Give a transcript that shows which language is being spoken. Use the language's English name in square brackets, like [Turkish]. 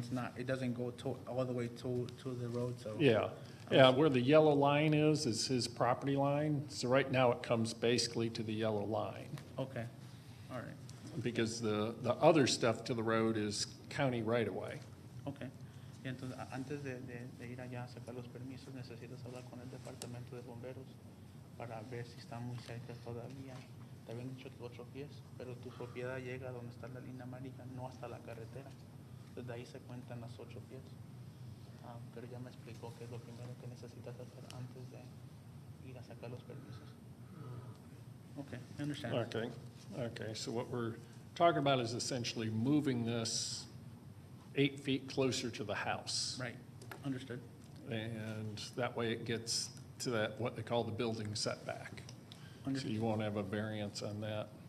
[English] line, it doesn't go all the way to the road, so. Yeah, yeah, where the yellow line is his property line. So right now it comes basically to the yellow line. Okay, all right, Because the other stuff to the road is county right-of-way. okay. [Spanish] Y entonces, antes de ir allá a sacar los permisos, necesitas hablar con el departamento de bomberos para ver si está muy cerca todavía. Te habían dicho que 8 pies, pero tu propiedad llega donde está la línea amarilla, no hasta la carretera. Desde ahí se cuentan las 8 pies. Pero ya me explicó que es lo primero que necesitas hacer antes de ir a sacar los permisos. [English] Okay, I understand. Okay, okay, so what we're talking about is essentially moving this 8 feet closer to the house. Right, understood. And that way it gets to that, what they call the building setback. So Understood. you won't have a variance on that.